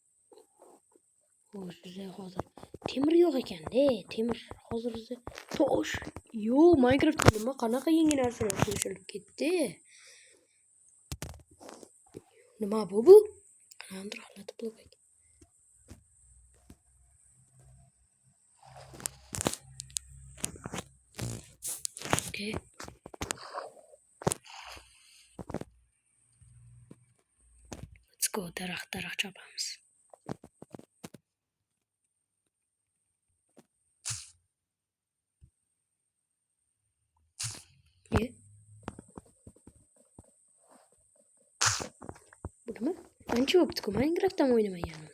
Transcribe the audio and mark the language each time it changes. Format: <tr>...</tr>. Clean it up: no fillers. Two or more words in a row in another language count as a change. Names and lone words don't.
<uz>Bizda hozir temir yo'q ekan-da. Temir hozir bizda tosh. Yo'q, Minecraft nima qanaqa yangi narsalar qo'shilib ketdi? Nima bu? Qanday holatda blok ekan? Okay.</uz> <en>Let's go,</en> <uz>daraxt chopamiz. Bu nima? Ancha bo'pti-ku, Minecraft'dan o'ynamaganmiz.</uz>